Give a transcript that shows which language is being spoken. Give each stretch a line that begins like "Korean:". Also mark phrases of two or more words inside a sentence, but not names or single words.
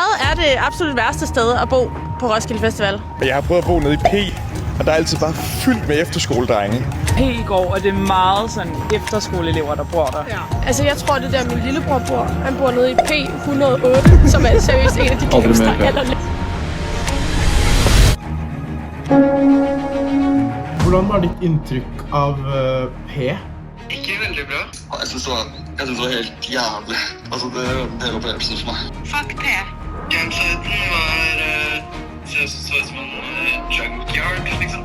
Danish: er det absolut værste sted at bo på Roskilde Festival? Jeg har prøvet at bo nede i P, og der er altid bare fyldt med efterskoledrenge. P går, og det er meget sådan efterskoleelever, der bor der. Ja. Altså, jeg tror, det der min lillebror bor. Han bor nede i P108, som er seriøst en af de kæmste allerlængst.
Norwegian: Hvordan var ditt inntrykk av P? Ikke veldig bra. Jeg synes det var helt jævlig. Altså, det er en del opplevelser for meg. Fuck P. Gamesiten var så ut som en junkyard, liksom.